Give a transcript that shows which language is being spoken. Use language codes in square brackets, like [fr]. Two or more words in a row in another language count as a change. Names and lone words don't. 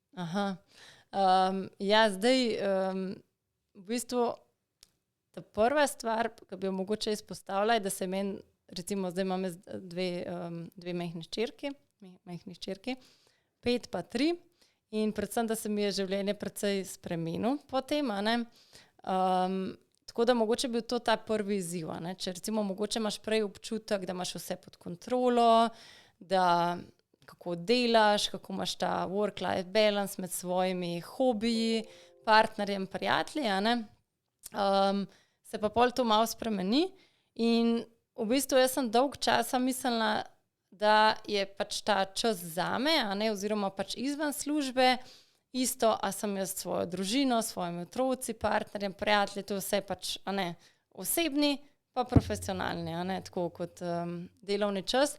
[sl] Ja, zdaj, v bistvu, ta prva stvar, ki bi jo mogoče izpostavila, je, da se meni, recimo, zdaj imam dve majhni hčerki, 5 pa 3, in predvsem, da se mi je življenje precej spremenilo potem, tako da mogoče bil to ta prvi izziv, Če recimo mogoče imaš prej občutek, da imaš vse pod kontrolo, da kako delaš, kako imaš ta [en] work-life balance [sl] med svojimi hobiji, partnerjem, prijatelji, se pa pol to malo spremeni in v bistvu jaz sem dolg časa mislila, da je pač ta čas zame, oziroma pač izven službe, isto, a sem jaz svojo družino, svojimi otroci, partnerjem, prijatelji, to vse pač, osebni pa profesionalni, tako kot delovni čas.